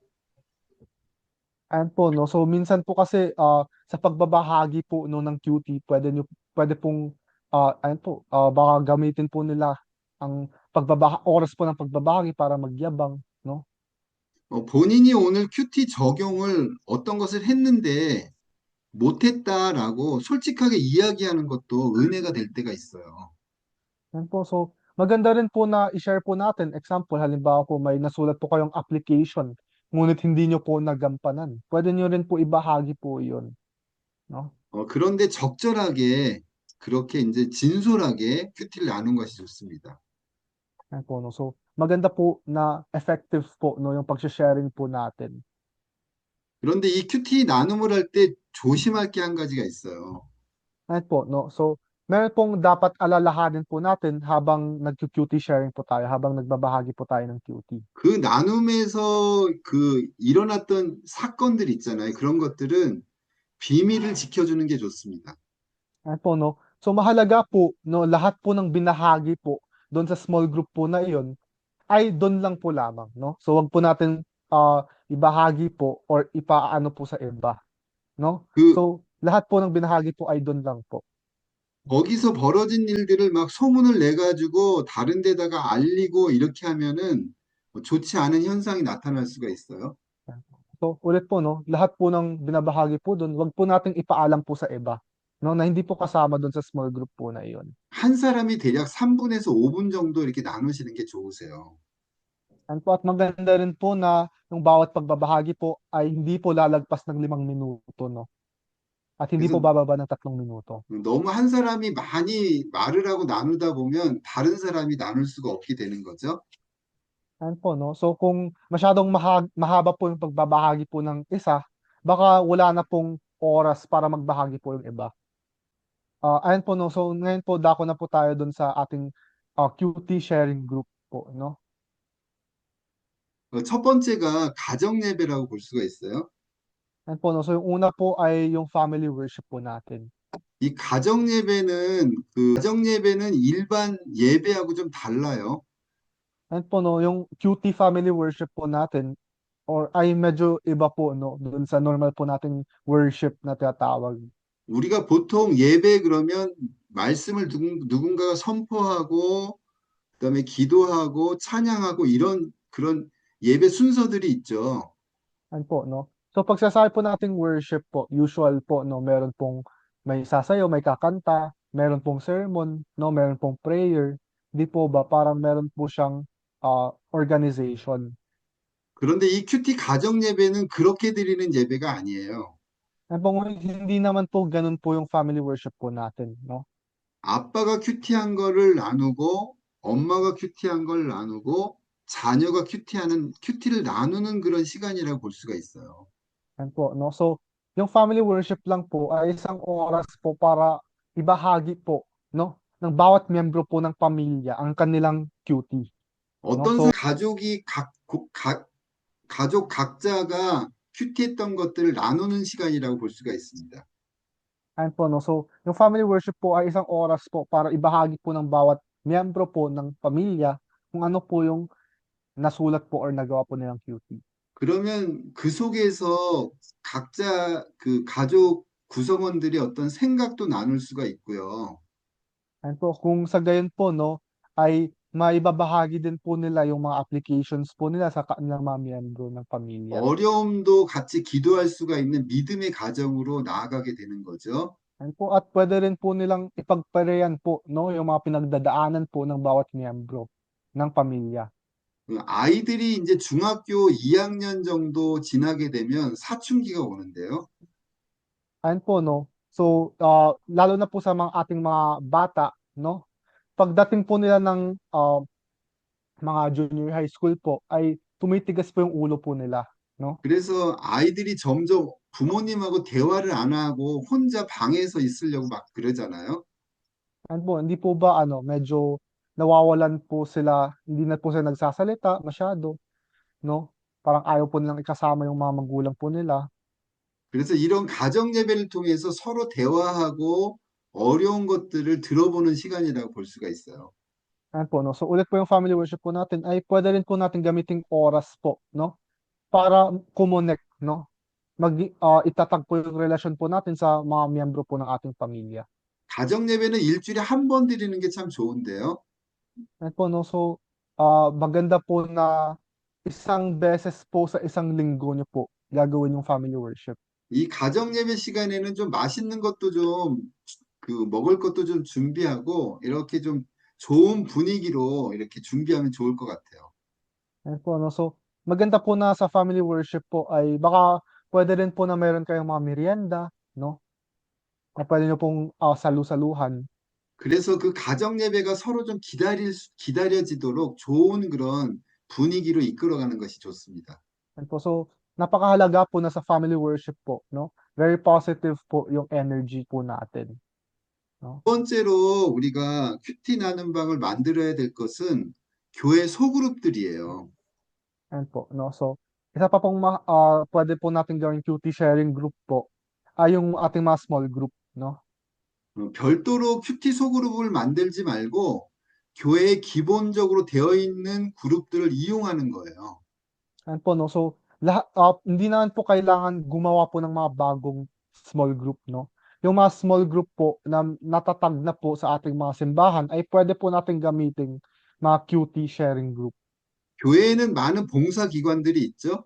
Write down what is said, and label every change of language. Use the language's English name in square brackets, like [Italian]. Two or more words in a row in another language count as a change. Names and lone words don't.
[Filipino] Ayan po, no? So, minsan po kasi sa pagbabahagi po no, ng QT, pwede pong, ayan po, baka gamitin po nila ang oras po ng pagbabahagi para magyabang, no? [Korean] 본인이 오늘 큐티 적용을 어떤 것을 했는데 못했다라고 솔직하게 이야기하는 것도 은혜가 될 때가 있어요. [Filipino] Yan po. So, maganda rin po na i-share po natin. Example, halimbawa po may nasulat po kayong application, ngunit hindi nyo po nagampanan. Pwede nyo rin po ibahagi po yun. No? [Korean] 그런데 적절하게 그렇게 이제 진솔하게 큐티를 나눈 것이 좋습니다. [Filipino] Yan po, no? So, maganda po na effective po no, yung pag-sharing po natin. [Korean] 그런데 이 큐티 나눔을 할 때 조심할 게 한 가지가 있어요. [Filipino] Yan po, no? So, meron pong dapat alalahanin po natin habang nag- [English] QT sharing [Filipino] po tayo, habang nagbabahagi po tayo ng QT. [Korean] 그 나눔에서 일어났던 사건들 있잖아요. 그런 것들은 비밀을 지켜주는 게 좋습니다. [Filipino] Ayan po, no? So, mahalaga po, no, lahat po ng binahagi po doon sa [English] small group [Filipino] po na iyon ay doon lang po lamang, no? So, wag po natin ibahagi po or ipaano po sa iba, no? [Korean] 그 [Filipino] So, lahat po ng binahagi po ay doon lang po. [Korean] 거기서 벌어진 일들을 막 소문을 내 가지고 다른 데다가 알리고 이렇게 하면은 좋지 않은 현상이 나타날 수가 있어요. [Filipino] Ayan po. So, ulit po, no? Lahat po ng binabahagi po doon, wag po nating ipaalam po sa iba, no? Na hindi po kasama doon sa [English] small group [Filipino] po na iyon. [Korean] 한 사람이 대략 3분에서 5분 정도 이렇게 나누시는 게 좋으세요. [Filipino] Ayan po, at maganda rin po na yung bawat pagbabahagi po ay hindi po lalagpas ng 5 minuto, no? At hindi po [Korean] 그래서 [Filipino] bababa ng 3 minuto. [Korean] 너무 한 사람이 많이 말을 하고 나누다 보면 다른 사람이 나눌 수가 없게 되는 거죠. [Filipino] Ayan po, no? So kung masyadong mahaba po yung pagbabahagi po ng isa, baka wala na pong oras para magbahagi po yung iba. Ayan po, no? So ngayon po, dako na po tayo dun sa ating [English] QT sharing group [Filipino] po, no? [Korean] 첫 번째가 가정 예배라고 볼 수가 있어요. [Filipino] Ayan po, no? So yung una po ay yung [English] family worship [Filipino] po natin. [Korean] 이 가정 예배는 일반 예배하고 좀 달라요. [Filipino] Ayan po, no? Yung [English] QT family worship [Filipino] po natin or ay medyo iba po, no? Dun sa normal po nating worship na tinatawag. [Korean] 우리가 보통 예배 그러면 말씀을 누군가가 선포하고 그다음에 기도하고 찬양하고 이런 그런 예배 순서들이 있죠. [Filipino] Ano po, no? So pagsasabi po nating worship po, usual po, no, meron pong may sasayaw, may kakanta, meron pong sermon, no, meron pong prayer. Di po ba parang meron po siyang organization. [Korean] 그런데 이 큐티 가정 예배는 그렇게 드리는 예배가 아니에요. [Filipino] Ano po, hindi naman po ganun po yung [English] family worship [Filipino] po natin, no? [Korean] 아빠가 큐티한 거를 나누고 엄마가 큐티한 걸 나누고 자녀가 큐티를 나누는 그런 시간이라고 볼 수가 있어요. [Filipino] Ano po, no? So, yung [English] family worship [Filipino] lang po ay isang oras po para ibahagi po, no, ng bawat miyembro po ng pamilya ang kanilang QT, no? [Korean] 어떤 [Filipino] So, [Korean] 가족 각자가 큐티했던 것들을 나누는 시간이라고 볼 수가 있습니다. [Filipino] ayan po, no? So, yung [English] family worship [Filipino] po ay isang oras po para ibahagi po ng bawat miyembro po ng pamilya kung ano po yung nasulat po or nagawa po nilang QT. [Korean] 그러면 그 속에서 각자 그 가족 구성원들이 어떤 생각도 나눌 수가 있고요. [Filipino] Ayan po, kung sa gayon po 'no, ay maibabahagi din po nila yung mga applications po nila sa kanilang mga miyembro ng pamilya. [Korean] 어려움도 같이 기도할 수가 있는 믿음의 가정으로 나아가게 되는 거죠. [Filipino] Ayan po at puwede rin po nilang ipagparehan po 'no, yung mga pinagdadaanan po ng bawat miyembro ng pamilya. [Korean] 아이들이 이제 중학교 2학년 정도 지나게 되면 사춘기가 오는데요. [Filipino] Ayan po 'no, so, lalo na po sa mga ating mga bata 'no, pagdating po nila ng, mga [English] junior high school [Filipino] po ay tumitigas po yung ulo po nila 'no. [Korean] 그래서 아이들이 점점 부모님하고 대화를 안 하고 혼자 방에서 있으려고 막 그러잖아요. [Filipino] Ano po, hindi po ba ano, medyo nawawalan po sila, hindi na po sila nagsasalita masyado, 'no? Parang ayaw po nilang ikasama yung mga magulang po nila. [Korean] 그래서 이런 가정 예배를 통해서 서로 대화하고 어려운 것들을 들어보는 시간이라고 볼 수가 있어요. [Filipino] Ayan po 'no, so ulit po yung [English] family worship [Filipino] po natin ay puwede rin po natin gamiting oras po 'no, para kumonect 'no, itatag po yung relasyon po natin sa mga miyembro po ng ating pamilya. [Korean] 가정 예배는 일주일에 한 번 드리는 게 참 좋은데요. [Filipino] Ayan po 'no, so, maganda po na isang beses po sa isang linggo niyo po gagawin yung [English] family worship. [Korean] 이 가정 예배 시간에는 좀 맛있는 것도 좀 그 먹을 것도 좀 준비하고 이렇게 좀 좋은 분위기로 이렇게 준비하면 좋을 것 같아요. [Filipino] Ayun po 'no, so maganda po na sa [English] family worship [Filipino] po ay baka puwede rin po na meron kayong mga meryenda 'no, na puwede niyo pong, salu-saluhan. [Korean] 그래서 그 가정 예배가 서로 좀 기다려지도록 좋은 그런 분위기로 이끌어가는 것이 좋습니다. [Filipino] Ayun po, so napakahalaga po na sa [English] family worship [Filipino] po 'no, [English] very positive [Filipino] po yung energy po natin 'no. [Korean] 두 번째로 우리가 큐티 나눔 방을 만들어야 될 것은 교회 소그룹들이에요. [Filipino] Ayun po 'no, so isa pa pong puwede po nating gawing [English] QT sharing group [Filipino] po, ay yung ating mga [English] small group [Filipino] 'no. [Korean] 별도로 큐티 소그룹을 만들지 말고 교회에 기본적으로 되어 있는 그룹들을 이용하는 거예요. [Filipino] Ayun po 'no, so hindi naman po kailangan gumawa po ng mga bagong [English] small group [Filipino] 'no. Yung mga [English] small group [Filipino] po na natatag na po sa ating mga simbahan ay puwede po nating gamiting mga [English] QT sharing group. [Korean] 교회에는 많은 봉사 기관들이 있죠.